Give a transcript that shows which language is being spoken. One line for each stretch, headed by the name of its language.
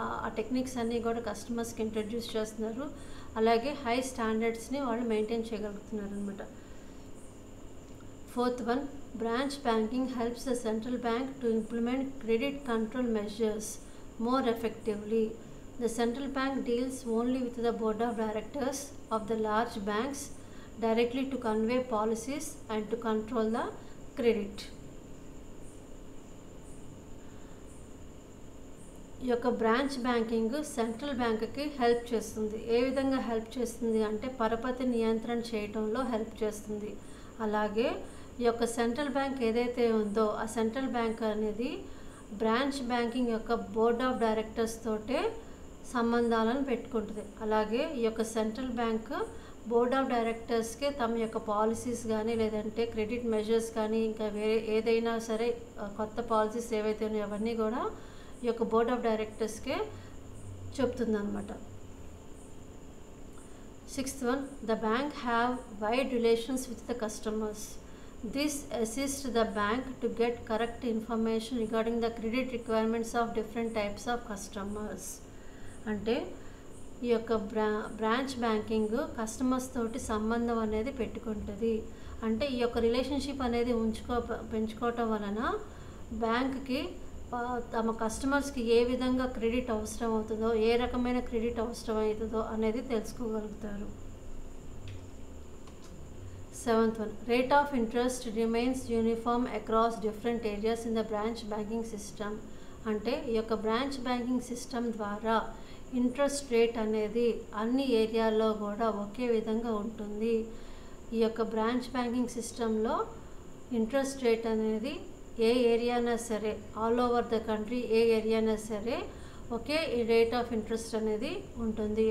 Telugu: ఆ టెక్నిక్స్ అన్నీ కూడా కస్టమర్స్కి ఇంట్రడ్యూస్ చేస్తున్నారు. అలాగే హై స్టాండర్డ్స్ని వాళ్ళు మెయింటైన్ చేయగలుగుతున్నారు అనమాట.
English: Fourth one, branch banking helps the central bank to implement credit control measures more effectively. The central bank deals only with the board of directors of the large banks directly to convey policies and to control the credit.
Telugu: ఈ యొక్క branch banking central బ్యాంక్కి help చేస్తుంది. ఏ విధంగా help చేస్తుంది అంటే పరపతి నియంత్రణ చేయడంలో హెల్ప్ చేస్తుంది. అలాగే ఈ యొక్క సెంట్రల్ బ్యాంక్ ఏదైతే ఉందో ఆ సెంట్రల్ బ్యాంక్ అనేది బ్రాంచ్ బ్యాంకింగ్ యొక్క బోర్డ్ ఆఫ్ డైరెక్టర్స్ తోటే సంబంధాలను పెట్టుకుంటుంది. అలాగే ఈ యొక్క సెంట్రల్ బ్యాంక్ బోర్డ్ ఆఫ్ డైరెక్టర్స్కే తమ యొక్క పాలసీస్ కానీ లేదంటే క్రెడిట్ మెజర్స్ కానీ ఇంకా వేరే ఏదైనా సరే కొత్త పాలసీస్ ఏవైతే ఉన్నాయో అవన్నీ కూడా ఈ యొక్క board of డైరెక్టర్స్కే చెప్తుందన్నమాట.
English: Sixth one, the bank have wide relations with the customers. This assists the bank to get correct information regarding the credit requirements of different types of customers.
Telugu: అంటే ఈ యొక్క బ్రాంచ్ బ్యాంకింగ్ కస్టమర్స్ తోటి సంబంధం అనేది పెట్టుకుంటుంది. అంటే ఈ యొక్క రిలేషన్షిప్ అనేది పెంచుకోవటం వలన బ్యాంక్కి తమ కస్టమర్స్కి ఏ విధంగా క్రెడిట్ అవసరం అవుతుందో, ఏ రకమైన క్రెడిట్ అవసరం అవుతుందో అనేది తెలుసుకోగలుగుతారు.
English: Seventh one, rate of interest remains uniform across different areas in the branch banking system.
Telugu: అంటే ఈ యొక్క బ్రాంచ్ బ్యాంకింగ్ సిస్టమ్ ద్వారా ఇంట్రెస్ట్ రేట్ అనేది అన్ని ఏరియాల్లో కూడా ఒకే విధంగా ఉంటుంది. ఈ యొక్క బ్రాంచ్ బ్యాంకింగ్ సిస్టంలో ఇంట్రెస్ట్ రేట్ అనేది ఏ ఏరియానా సరే,
English: all over the country
Telugu: ఏ ఏరియానా సరే ఒకే రేట్ ఆఫ్ ఇంట్రెస్ట్ అనేది ఉంటుంది.